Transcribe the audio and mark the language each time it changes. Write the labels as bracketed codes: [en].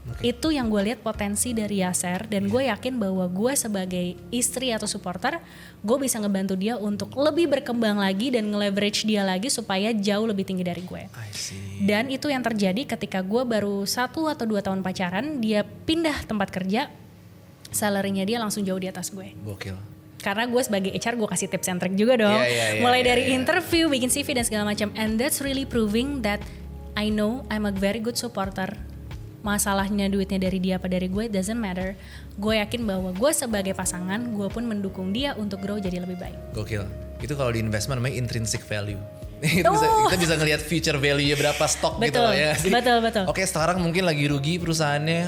[id] Itu yang gue lihat potensi dari Yasser, dan gue yakin bahwa gue sebagai istri atau supporter, gue bisa ngebantu dia untuk lebih berkembang lagi dan nge-leverage dia lagi supaya jauh lebih tinggi dari gue. Dan itu yang terjadi ketika gue baru 1 atau 2 tahun pacaran, dia pindah tempat kerja, salary-nya dia langsung jauh di atas gue. Gokil. Karena gue sebagai HR gue kasih [en] tips and trick [id] juga dong. Mulai dari interview, bikin CV dan segala macam. [en] And that's really proving that I know I'm a very good supporter. [id] Masalahnya duitnya dari dia apa dari gue, [en] doesn't matter. [id] Gue yakin bahwa gue sebagai pasangan, gue pun mendukung dia untuk grow jadi lebih baik. Gokil. Itu kalau di investment namanya intrinsic value. Kita bisa ngelihat future value-nya berapa stok gitu loh ya. Betul. Oke, sekarang mungkin lagi rugi perusahaannya.